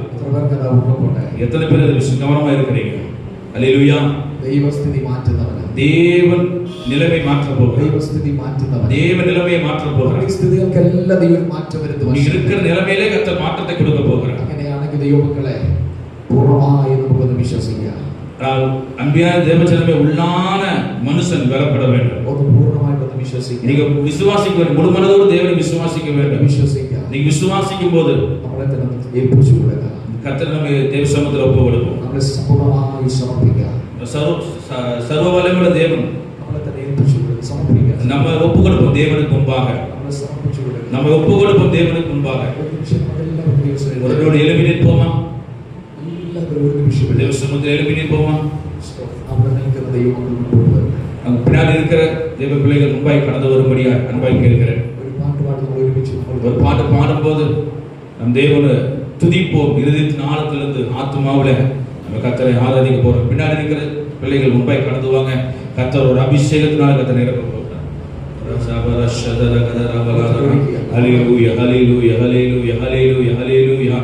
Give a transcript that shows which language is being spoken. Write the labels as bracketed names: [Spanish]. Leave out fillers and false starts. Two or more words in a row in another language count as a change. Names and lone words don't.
[Malayalam] എത്ര പേർക്ക് അത് ഉറപ്പുണ്ട്? [Tamil] எத்தனை பேர் கவனமா இருக்கிறீங்க? ஹல்லேலூயா. [Malayalam] ദൈവസ്ഥിതി മാറ്റുന്നവൻ, [Tamil] தேவன் நிலைமை மாற்ற போகிறார். [Malayalam] ദൈവസ്ഥിതി മാറ്റുന്നവൻ, [Tamil] தேவன் நிலைமையை மாற்ற போகிறார். [Malayalam] ഈ സ്ഥിതികൾക്കെല്ലാം ദൈവം മാറ്റം [Tamil] நீ [Malayalam] വരുത്തുവാൻ [Tamil] இருக்கிற நிலைமையிலே கர்த்தர் மாற்றத்தை கொடுக்க போகிறார். [Malayalam] അങ്ങനെയാണെങ്കിൽ ദൈവമക്കളെ പൂർണ്ണമായി നമുക്കൊന്ന് വിശ്വസിക്കാം. [Tamil] அன்பியான தேவஜனமே, உள்ளான மனுஷன் வெலப்பட வேண்டும். [Malayalam] ഒന്ന് പൂർണ്ണമായിട്ടൊന്ന് വിശ്വസിക്കാം. [Tamil] நீங்க விசுவாசிக்க வேண்டும். முழு மனதோடு தேவனை விசுவாசிக்க வேண்டும். [Malayalam] വിശ്വസിക്കാം. [Tamil] நீங்க விசுவாசிக்கும் போது [Malayalam] നമ്മളെ തന്നെ ഏൽപ്പിച്ചു കൊടുക്കുക. [Tamil] கர்த்தர் நம்ம தேவ சமூகத்தில் ஒப்பு கொடுப்போம். [Malayalam] നമ്മളെ സമ്പൂർണ്ണമായി സമർപ്പിക്കുക. [Tamil] சர்வ வல்லமையுள்ள தேவன் [Malayalam] നമ്മളെ തന്നെ ഏൽപ്പിച്ചു കൊടുക്കുക, സമർപ്പിക്കുക. [Tamil] நம்ம ஒப்பு கொடுப்போம் தேவனுக்கு முன்பாக. [Malayalam] നമ്മളെ സമർപ്പിച്ചു കൊടുക്കുക. [Tamil] நம்ம ஒப்பு கொடுப்போம் தேவனுக்கு முன்பாக. [Malayalam] ഒരു നിമിഷം നമ്മളെല്ലാവരും ദൈവസന്നിധിയിൽ [Tamil] ஒருவரோடு எழுப்பி நிற்போமா? [Malayalam] എല്ലാവരും ഒരു നിമിഷം [Tamil] தேவ சமூகத்தில் எழுப்பி நிற்போமா? [Malayalam] അവിടെ നിൽക്കുന്ന ദൈവമക്കൾ മുൻപോട്ട് വരണം. [Tamil] அங்க பின்னாடி இருக்கிற தேவ பிள்ளைகள் முன்பாய் கடந்து வரும்படியா அன்பாய் கேட்கிறேன். [Malayalam] ഒരു പാട്ട് പാടി നമ്മൾ ഒരുമിച്ച് [Tamil] ஒரு பாட்டு பாடும்போது நம் தேவனை துதிப்போம். இருதயத்தின் ஆழத்திலிருந்து ஆத்மாவுல நம்ம கர்த்தரை ஆராதிக்க போறோம். பின்னாடி இருக்கிற பிள்ளைகள் முன்பாய் கடந்து வாங்க. கர்த்தர் ஒரு அபிஷேகத்தினால கர்த்தரை நிரப்ப போகிறார். ஹல்லேலூயா, ஹல்லேலூயா, ஹல்லேலூயா, ஹல்லேலூயா, ஹல்லேலூயா.